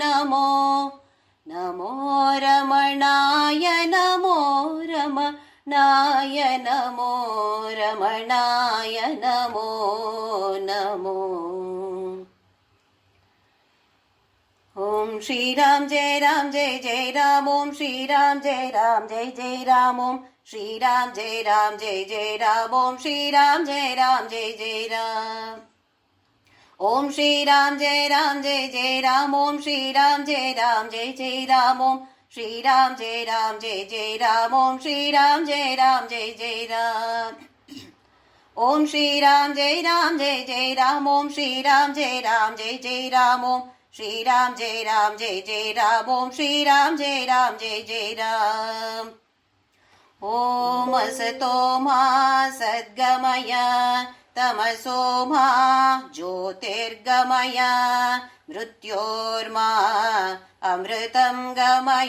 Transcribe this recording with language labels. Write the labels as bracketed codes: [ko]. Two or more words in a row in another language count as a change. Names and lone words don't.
[sa] ನಮೋ ನಮೋ ರಮಣಾಯ ನಮೋ ರಮಣಾಯ ನಮೋ ರಮಣಾಯ ನಮೋ ನಮೋ. ಓಂ ಶ್ರೀರಾಮ್ ಜಯ ರಾಮ್ ಜಯ ಜಯ ರಾಮ್. ಓಂ ಶ್ರೀರಾಮ್ ಜಯ ರಾಮ್ ಜಯ ಜಯ ರಾಮ್. ಓಂ ಶ್ರೀರಾಮ್ ಜಯ ರಾಮ್ ಜಯ ಜಯ ರಾಮ್. ಓಂ ಶ್ರೀರಾಮ್ ಜಯ ರಾಮ್ ಜಯ ಜಯ ರಾಮ್. ಓಂ ಶ್ರೀರಾಮ್ ಜಯ ರಾಮ್ ಜಯ ಜಯ ರಾಮ್. ಓಂ ಶ್ರೀರಾಮ್ ಜಯ ರಾಮ್ ಜಯ ಜಯ ರಾಮ್. ಓಂ ಶ್ರೀರಾಮ್ ಜಯ ರಾಮ್ ಜಯ ಜಯ ರಾಮ್. ಓಂ ಶ್ರೀರಾಮ್ ಜಯ ರಾಮ್ ಜಯ ಜಯ ರಾಮ್. ಓಂ ಶ್ರೀರಾಮ್ ಜಯ ರಾಮ್ ಜಯ ಜಯ ರಾಮ್. ಓಂ ಶ್ರೀರಾಮ್ ಜಯ ರಾಮ್ ಜಯ ಜಯ ರಾಮ್. ಓಂ ಶ್ರೀರಾಮ್ ಜಯ ರಾಮ್ ಜಯ ಜಯ ರಾಮ್. ಓಂ ಶ್ರೀರಾಮ್ ಜಯ ರಾಮ್ ಜಯ ಜಯ ರಾಮ್. ಓಂ ಅಸತೋ ಮಾ ಸದ್ಗಮಯ ತಮಸೋ ಮಾ ಜ್ಯೋತಿರ್ಗಮಯ ಮೃತ್ಯೋರ್ಮಾ ಅಮೃತಂ ಗಮಯ.